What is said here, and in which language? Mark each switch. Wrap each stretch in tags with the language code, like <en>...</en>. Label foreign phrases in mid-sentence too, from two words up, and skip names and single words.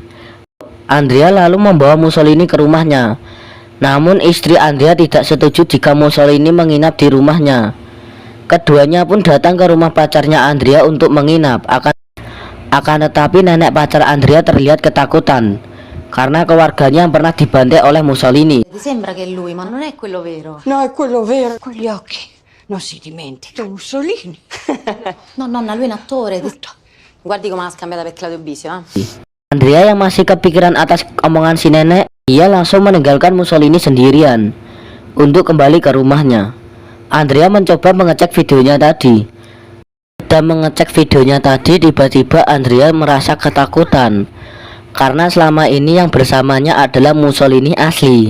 <id>Andrea lalu membawa Mussolini ke rumahnya. Namun istri Andrea tidak setuju jika Mussolini menginap di rumahnya. Keduanya pun datang ke rumah pacarnya Andrea untuk menginap. Akan tetapi nenek pacar Andrea terlihat ketakutan karena keluarganya yang pernah dibantai oleh Mussolini.</id> <it>Ti sembra che è lui, ma non è quello vero. No, è quello vero, con gli occhi. Non si dimentica. Mussolini. No, nonna, lui è un attore. Guardi come l'ha scambiata per Claudio Bisio,</it> <id>Andrea yang masih kepikiran atas omongan si nenek, ia langsung meninggalkan Mussolini sendirian untuk kembali ke rumahnya. Andrea mencoba mengecek videonya tadi. Dan mengecek videonya tadi, tiba-tiba Andrea merasa ketakutan karena selama ini yang bersamanya adalah Mussolini asli.</id>